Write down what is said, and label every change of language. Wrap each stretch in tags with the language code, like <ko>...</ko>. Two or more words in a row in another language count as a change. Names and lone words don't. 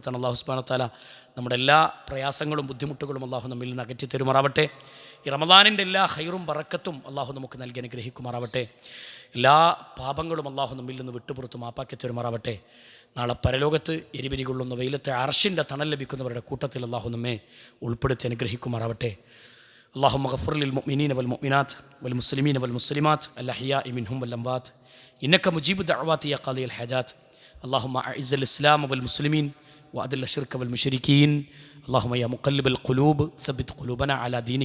<ar>الله سبحانه وتعالى</ar> <ml>നമ്മുടെ എല്ലാ പ്രയാസങ്ങളും ബുദ്ധിമുട്ടുകളും അല്ലാഹു നമ്മിൽ നിന്ന് അകറ്റി തരുമാറാവട്ടെ. ഈ റമദാനിൻ്റെ എല്ലാ ഖൈറും ബറക്കത്തും അള്ളാഹു നമുക്ക് നൽകി അനുഗ്രഹിക്കുമാറാവട്ടെ. എല്ലാ പാപങ്ങളും അള്ളാഹു നമ്മിൽ നിന്ന് വിട്ടുപുറത്ത് മാപ്പാക്കി തരുമാറാവട്ടെ. നാളെ പരലോകത്ത് എരിപിരി കൊള്ളുന്ന വെയിലത്തെ അർശിൻ്റെ തണൽ ലഭിക്കുന്നവരുടെ കൂട്ടത്തിൽ അള്ളാഹു നമ്മെ ഉൾപ്പെടുത്തി അനുഗ്രഹിക്കുമാറാവട്ടെ.</ml> <ar>اللهم اغفر للمؤمنين والمؤمنات والمسلمين والمسلمات الأحياء منهم والأموات إنك مجيب الدعوات يا قاضي الحاجات. اللهم أعز الإسلام والمسلمين وأذل الشرك والمشركين. اللهم يا مقلب القلوب ثبت قلوبنا على دينك.</ar>